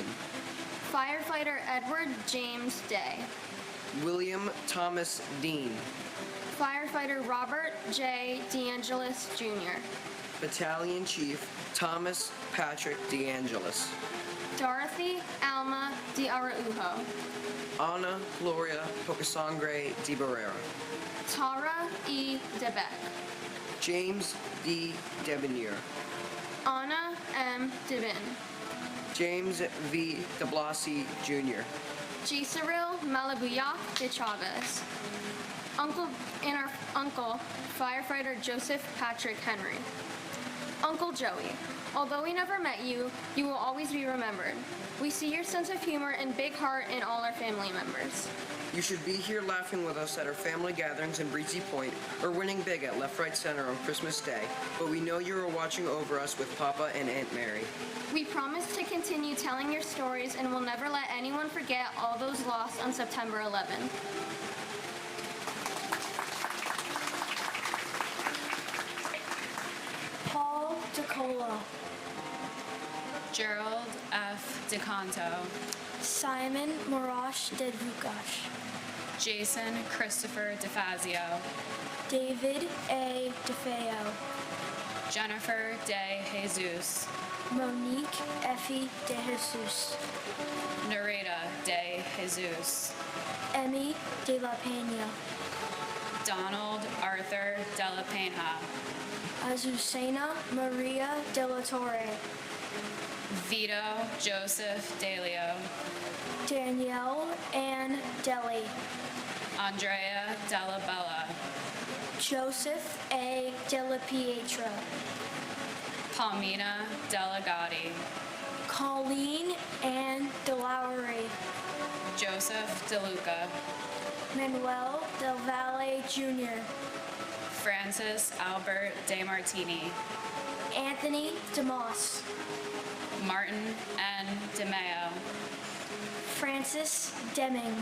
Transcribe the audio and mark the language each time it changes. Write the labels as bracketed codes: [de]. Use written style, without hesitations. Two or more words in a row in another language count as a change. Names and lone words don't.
[en] Firefighter Edward James Day, William Thomas Dean, Firefighter Robert J. DeAngelis Jr., Battalion Chief Thomas Patrick DeAngelis, Dorothy Alma De Araujo, Ana Gloria Pocasangre de Barrera, Tara E. DeBeck, James D. Debonier, Anna M. Devin, James V. de Blasi Jr., Gisaril Malabuyak de Chavez, Uncle Firefighter Joseph Patrick Henry, Uncle Joey. Although we never met you, you will always be remembered. We see your sense of humor and big heart in all our family members. You should be here laughing with us at our family gatherings in Breezy Point or winning big at Left Right Center on Christmas Day, but we know you are watching over us with Papa and Aunt Mary. We promise to continue telling your stories and will never let anyone forget all those lost on September 11th. Paul DeCola, Gerald F. DeCanto, Simon Marash Dedvukash, Jason Christopher DeFazio, David A. DeFeo, Jennifer De Jesus, Monique Effie De Jesus, Narita De Jesus, Emmy De La Pena, Donald Arthur De La Pena, Azucena Maria De La Torre, Vito Joseph DeLeo, Danielle Ann Deli, Andrea Della Bella, Joseph A. Della Pietra, Palmina Delegati, Colleen Ann DeLowry, Joseph DeLuca, Manuel Del Valle Jr., Francis Albert De Martini, Anthony DeMoss, Martin N. DeMeo, Francis Deming,